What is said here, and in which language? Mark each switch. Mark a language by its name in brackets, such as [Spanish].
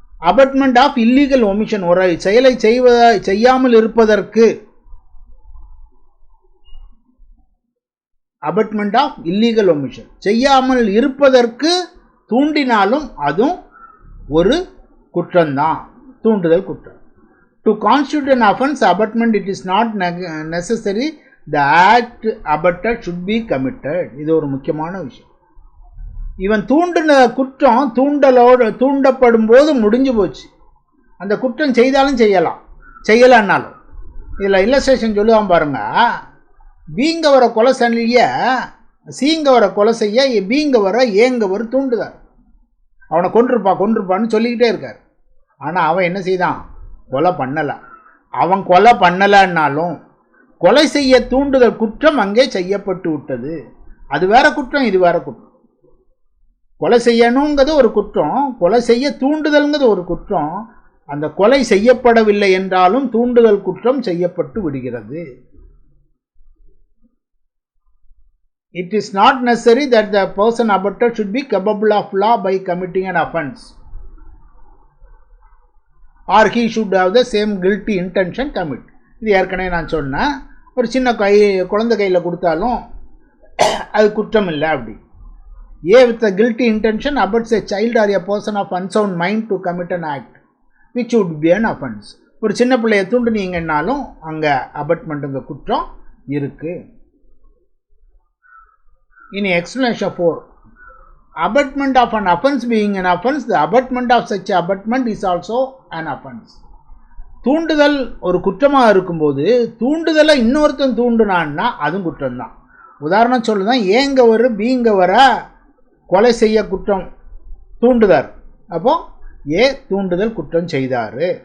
[English] Abetment of illegal omission, [Tamil] ஒரு செயலை செய்யாமல் இருப்பதற்கு, abetment of illegal omission செய்யாமல் இருப்பதற்கு தூண்டினாலும் அதுவும் ஒரு குற்றம்தான், தூண்டுதல் குற்றம். [English] To constitute an offense abetment, it is not necessary the act abetted should be committed. [Tamil] இது ஒரு முக்கியமான விஷயம். இவன் தூண்டின குற்றம் தூண்டப்படும் போது முடிஞ்சு போச்சு. அந்த குற்றம் செய்தாலும் செய்யலாம், செய்யலான்னாலும். இதில் இல்லஸ்ட்ரேஷன் சொல்லுவான் பாருங்க, பீங்கவரை கொலை செய்ய சீங்கவரை கொலை செய்ய பீங்கவரை ஏங்கவர் தூண்டுதார். அவனை கொன்றுப்பான்னு சொல்லிக்கிட்டே இருக்கார். ஆனால் அவன் என்ன செய்தான், கொலை பண்ணலை. அவன் கொலை பண்ணலைன்னாலும் கொலை செய்ய தூண்டுதல் குற்றம் அங்கே செய்யப்பட்டு விட்டது. அது வேற குற்றம், இது வேற குற்றம். கொலை செய்யணுங்கிறது ஒரு குற்றம், கொலை செய்ய தூண்டுதல்ங்கிறது ஒரு குற்றம். அந்த கொலை செய்யப்படவில்லை என்றாலும் தூண்டுதல் குற்றம் செய்யப்பட்டு விடுகிறது. [English] It is not necessary that the person abetted should be capable of law by committing an offense, or he should have the same guilty intention commit. [Tamil] இது ஏற்கனவே நான் சொன்னேன். ஒரு சின்ன குழந்தை கையில் கொடுத்தாலும் அது குற்றம் இல்லை. [English] அப்படி with a guilty intention abets a child or a person of unsound mind to commit an act which would be an offense. [Tamil] ஒரு சின்ன பிள்ளையை தூண்டுனீங்கன்னாலும் அங்கே அபட்மெண்ட்டுங்க குற்றம் இருக்கு. [English] இனி explanation 4. Abetment of an offense being an offense, the abetment of such abetment is also an offense. [Tamil] தூண்டுதல் ஒரு குற்றமாக இருக்கும்போது தூண்டுதலை இன்னொருத்தன் தூண்டுனான்னா அதுவும் குற்றம்தான். உதாரணம் சொல்லுதான், ஏங்கவர் பீங்கவர கொலை செய்ய குற்றம் தூண்டுதார். அப்போ ஏ தூண்டுதல் குற்றம் செய்தார்.